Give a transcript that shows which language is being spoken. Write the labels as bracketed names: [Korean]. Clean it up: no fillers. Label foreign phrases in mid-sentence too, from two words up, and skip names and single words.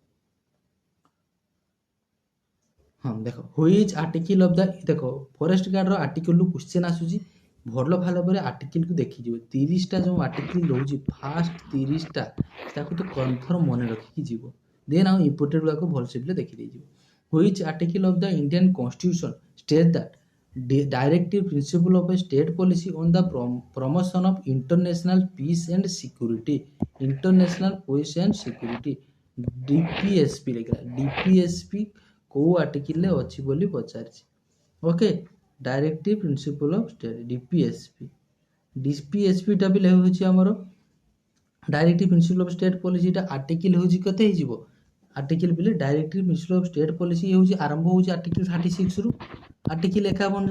[Odia] ହଁ, ଦେଖ [English] which article of the, [Odia] ଦେଖ ଫରେଷ୍ଟ ଗାର୍ଡର ଆର୍ଟିକିଲରୁ କ୍ୱେଶ୍ଚେନ୍ ଆସୁଛି, ଭଲ ଭାବରେ ଆର୍ଟିକିଲକୁ ଦେଖିଯିବ। 30ଟା ଯେଉଁ ଆର୍ଟିକିଲ ରହୁଛି, ଫାଷ୍ଟ 30ଟା ତାକୁ ତ କନଫର୍ମ ମନେ ରଖିକି ଯିବ। ଦେନ୍ ଆଉ ଇମ୍ପୋର୍ଟାଣ୍ଟ ଗୁଡ଼ାକ ଭଲସେ ପିଲେ ଦେଖିଦେଇଯିବ। [English] which article of the Indian constitution state that directive principle of a state policy on the promotion of international peace and security, international peace and security, [Odia] DPSP लिखा DPSP କୋଉ ଆର୍ଟିକିଲରେ ଅଛି ବୋଲି ପଚାରିଛି। ଓକେ, [English] directive principle of state [Odia] DPSP ଟା ବି ହେଉଛି ଆମର [English] directive principle of state policy-ta [Odia] ଆର୍ଟିକିଲ ହେଉଛି କେତେ ହେଇଯିବ? ଆର୍ଟିକିଲ ପିଲେ [English] directive principle of state policy [Odia] ହେଉଛି ଆରମ୍ଭ ହେଉଛି ଆର୍ଟିକିଲ 36ରୁ ଆର୍ଟିକିଲ 51ରେ।